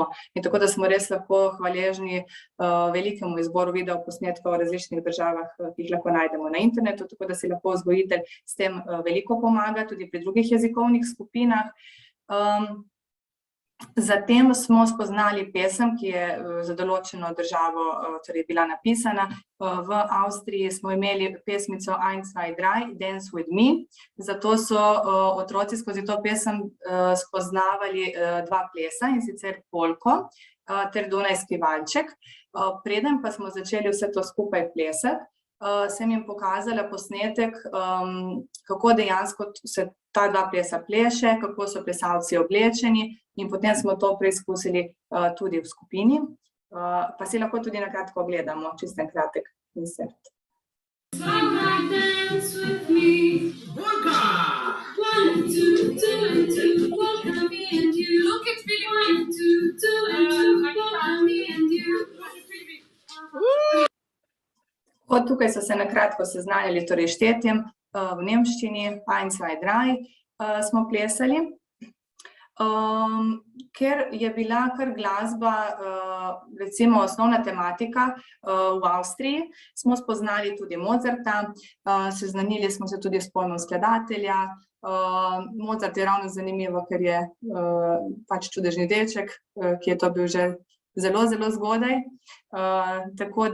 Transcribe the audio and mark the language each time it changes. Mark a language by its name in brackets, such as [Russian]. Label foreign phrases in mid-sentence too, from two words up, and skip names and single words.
[Slovenian] In tako da smo res lahko hvaležni velikemu izboru videoposnetkov v različnih državah, ki jih lahko najdemo na internetu, tako da si lahko vzgojitelj s tem veliko pomaga, tudi pri drugih jezikovnih skupinah. Zatem smo spoznali pesem, ki je za določeno državo torej bila napisana. V Avstriji smo imeli pesmico [German] Eins, zwei, drei, [English] Dance with me. [Slovenian] Zato so otroci skozi to pesem spoznavali dva plesa, in sicer polko ter dunajski valček. Preden pa smo začeli vse to skupaj plesati, sem jim pokazala posnetek, kako dejansko se ta dva plesa pleše, kako so plesalci oblečeni, in potem smo to preizkusili tudi v skupini. Pa si lahko tudi na kratko ogledamo, čisto en kratek insert. [English] Dance with me. One, two, polka me and you. Look, it's really 1, 2, polka me and you. [Slovenian] Tukaj so se na kratko seznanjali torej štetjem v nemščini, [German] Eins, zwei, drei [Slovenian] smo plesali. Ker je bila kar glasba, recimo osnovna tematika v Avstriji, smo spoznali tudi Mozarta, seznanili smo se tudi s pojmom skladatelja. Mozart je ravno zanimivo, ker je pač čudežni deček, ki je to bil že zelo, zelo zgodaj, tako